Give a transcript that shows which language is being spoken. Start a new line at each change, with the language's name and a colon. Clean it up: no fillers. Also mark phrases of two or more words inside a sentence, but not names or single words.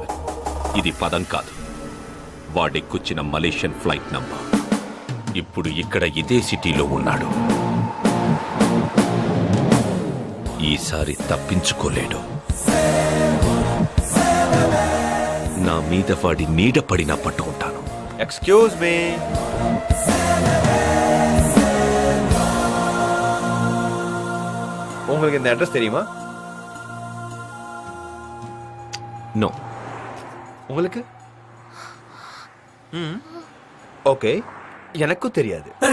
Telugu: ఇది పదం కాదు, వాడెక్కొచ్చిన మలేషియన్ ఫ్లైట్ నంబర్. ఇప్పుడు ఇక్కడ ఇదే సిటీలో ఉన్నాడు. ఈసారి తప్పించుకోలేడు. నా మీద వాడి నీడ పడినా పట్టుకుంటాను.
English: Excuse me.
Tamil: உங்களுக்கு இந்த அட்ரஸ் தெரியுமா? நோ. உங்களுக்கு? ஓகே, எனக்கும் தெரியாது.